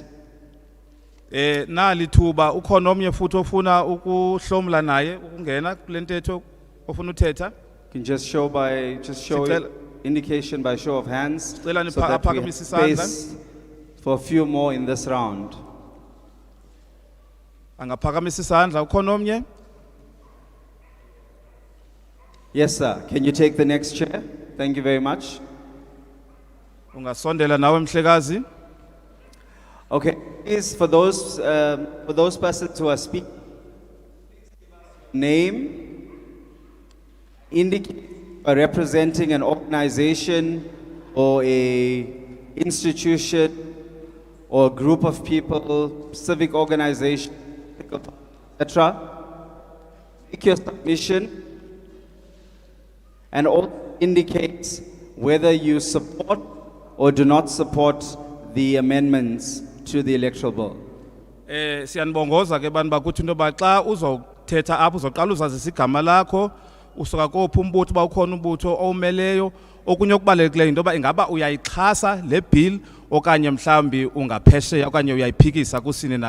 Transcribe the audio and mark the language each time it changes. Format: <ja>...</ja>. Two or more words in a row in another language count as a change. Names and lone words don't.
<xh>Nali thuba ukhona omnye futhi ofuna ukuhlomla naye ukungena kule ntetho ofuna uthetha?</xh> <en>You can just show</en> <xh>Sicela-</xh> <en>indication by show of hands, so</en> <xh>Sicela</xh> <en>that we have</en> <xh>niphakamise isandla.</xh> <en>space for a few more in this round.</en> <xh>Angaphakamisa isandla ukhona omnye?</xh> <en>Yes, sir. Can you take the next chair? Thank you very much. Ungasondela nawe mhlekazi? Okay, please, for those persons who are speaking, name, indicate are representing an organization or a institution or a group of people, civic organization, etc. Make your submission and also indicate whether you support or do not support the amendments to the electoral bill.</en> <xh>Siyanibongoza ke bantu bakuthi into yoba xa uzothetha apho uzoqala uzazisa igama lakho usuka kophi umbutho uba ukhona umbutho owumeleyo. Okunye okubalulekileyo into yoba ingaba uyayixhasa le bill okanye mhlawumbi ungaphesheya okanye uyayiphikisa kusini na.</xh>